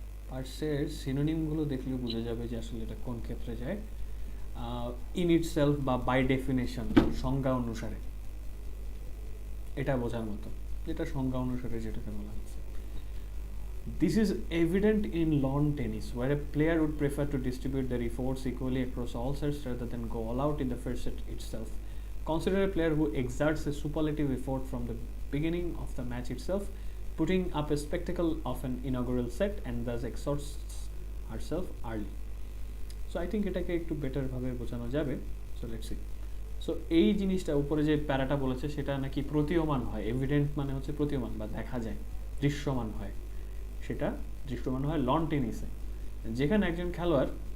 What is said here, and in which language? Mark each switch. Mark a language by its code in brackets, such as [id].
[bn] পার্টসের সিনোনিমগুলো দেখলে বোঝা যাবে যে আসলে এটা কোন ক্ষেত্রে যায়। ইন ইটসেলফ বা বাই ডেফিনেশন, সংজ্ঞা অনুসারে, এটা বোঝার মতো, যেটা সংজ্ঞা অনুসারে যেটাকে বলা হচ্ছে। [en] This is evident in lawn tennis, where a player would prefer to distribute their efforts equally across all sets rather than go all out in the first set itself. Consider a player who exerts a superlative effort from the beginning of the match itself, putting up a spectacle of an inaugural set and thus exhausts herself early. So I think [bn] এটাকে একটু better ভাবে বোঝানো যাবে। [en] So let's see. [bn] So এই জিনিসটা উপরে যে প্যারাটা বলেছে সেটা নাকি প্রতীয়মান হয়, এভিডেন্ট মানে হচ্ছে প্রতীয়মান বা দেখা যায়, দৃশ্যমান হয়, সেটা দৃশ্যমান হয় লন টেনিসে, যেখানে একজন খেলোয়াড়